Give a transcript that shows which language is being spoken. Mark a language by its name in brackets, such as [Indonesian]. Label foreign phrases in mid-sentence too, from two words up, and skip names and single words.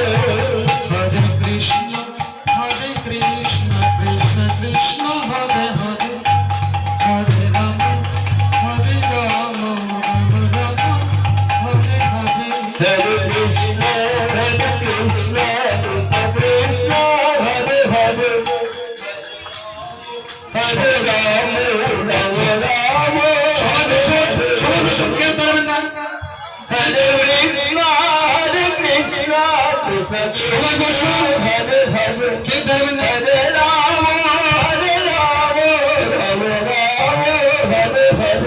[Sanskrit] হরে কৃষ্ণ কৃষ্ণ কৃষ্ণ হরে হরে হরে রাম রাম রাম হরে হরে Hare Krishna, Hare Krishna, Krishna Krishna, Hare Hare, Hare Rama, Rama Rama, [Bangla] সবাই বসুন কেউ দাঁড়াবেন না [Sanskrit] Hare Krishna, Hare Krishna, Krishna [Bangla] সবাই [Sanskrit] Krishna, [Bangla] বসুন [Sanskrit] Hare Hare, [Bangla] কেউ দাঁড়াবেন না [Sanskrit] Hare Rama, Hare Rama, Rama Rama, Hare Hare.